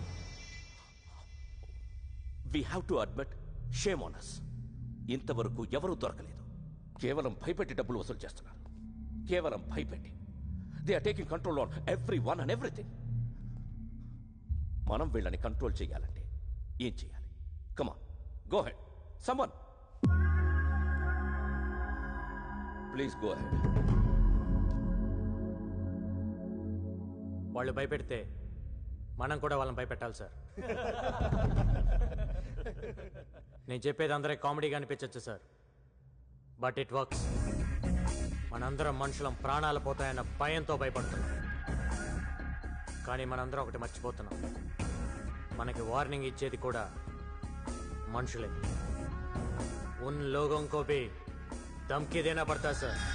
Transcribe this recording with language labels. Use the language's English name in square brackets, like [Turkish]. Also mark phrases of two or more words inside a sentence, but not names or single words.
[English] We have to admit, shame on us. [Telugu] ఇంతవరకు ఎవరూ దొరకలేదు. కేవలం భయపెట్టి డబ్బులు వసూలు చేస్తున్నారు. కేవలం భయపెట్టి. [English] They are taking control on every one and everything. [Telugu] మనం వీళ్ళని కంట్రోల్ చేయాలంటే ఏం చేయాలి? [English] Come on, go ahead. Someone. Please go ahead. [Telugu] వాళ్ళు భయపెడితే మనం కూడా వాళ్ళని భయపెట్టాలి సార్. నేను చెప్పేది అందరూ కామెడీగా అనిపించచ్చు సార్, [English] but it works. [Telugu] మనందరం మనుషులం ప్రాణాలు పోతాయన్న భయంతో భయపడుతున్నాం. కానీ మనందరం ఒకటి మర్చిపోతున్నాం, మనకి వార్నింగ్ ఇచ్చేది కూడా మనుషులే. [Hindi] उन लोगों को भी धमकी देना पड़ता सर.